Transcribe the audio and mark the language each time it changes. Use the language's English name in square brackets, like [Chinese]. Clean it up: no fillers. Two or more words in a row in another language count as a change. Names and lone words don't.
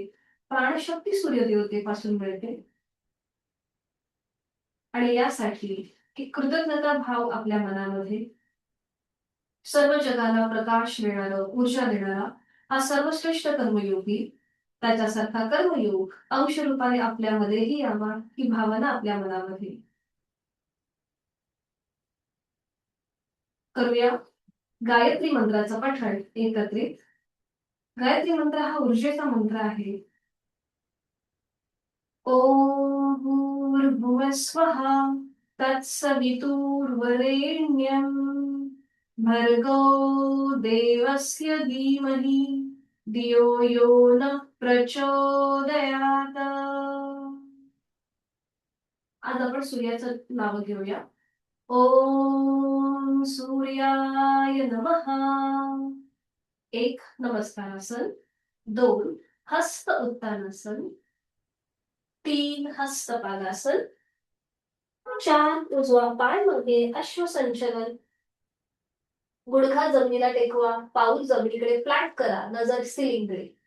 [Marathi] प्राणशक्ती सूर्यदेवतेपासून मिळते. आणि यासाठी एक कृतज्ञता भाव आपल्या मनामध्ये, सर्व जगाला प्रकाश मिळणारा, ऊर्जा देणारा हा सर्वश्रेष्ठ कर्मयोगी, त्याच्यासारखा कर्मयोग अंश रूपाने आपल्यामध्येही यावा ही भावना आपल्या मनामध्ये करूया. गायत्री मंत्राचा पठण एकत्रित. गायत्री मंत्र हा ऊर्जेचा मंत्र आहे. [Sanskrit] ओम भूर्भुवः स्वः तत्सवितुर्वरेण्यं भर्गो देवस्य धीमहि धियो यो न प्रचोदयात. [Marathi] आज आपण सूर्याचं नाव घेऊया. [Sanskrit] ओम सूर्याय नमः. [Marathi] एक नमस्कारासन, दोन हस्त उत्तानासन, तीन हस्तपादासन, चार उजवा पाय मागे अश्वसंचलन, गुडघा जमिनीला टेकवा, पाऊल जमिनीकडे फ्लॅट करा, नजर सिलिंगकडे.